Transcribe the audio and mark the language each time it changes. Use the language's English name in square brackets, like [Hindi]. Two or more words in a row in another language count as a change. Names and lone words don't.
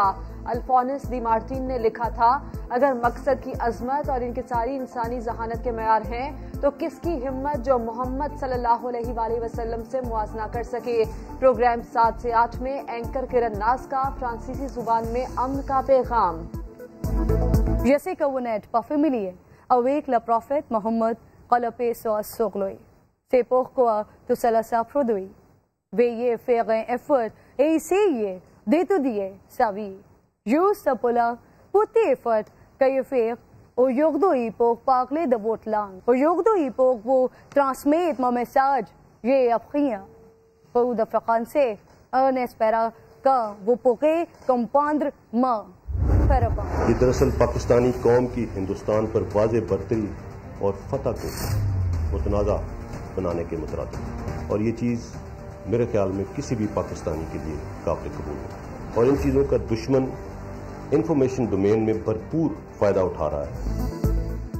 [Urdu] الفونس دی مارٹین نے لکھا تھا، اگر مقصد کی عظمت اور انکساری انسانی ذہانت کے معیار ہیں تو کس کی ہمت جو محمد [Arabic] صلی اللہ علیہ وآلہ وسلم [Urdu] سے موازنہ کر سکے۔ پروگرام 7 سے 8 میں اینکر کرن ناز کا فرانسیسی زبان میں امن کا پیغام۔ [French] Je sais que vous n'êtes pas familier avec le prophète Mohammed, que la paix soit sur lui. C'est pourquoi tout cela s'est produit. Veuillez faire un effort et essayez d'étudier sa vie. Juste pour la petit effort que je fais aujourd'hui pour parler de votre langue. Aujourd'hui pour vous transmettre mon message, j'ai appris pour de français en espérant que vous pourrez comprendre ma [Urdu] یہ دراصل پاکستانی قوم کی ہندوستان پر واضح برتری اور فتح کو متنازع بنانے کے مترادف، اور یہ چیز میرے خیال میں کسی بھی پاکستانی کے لیے قابل قبول ہے، اور ان چیزوں کا دشمن [English] information domain [Urdu] میں بھرپور فائدہ اٹھا رہا ہے۔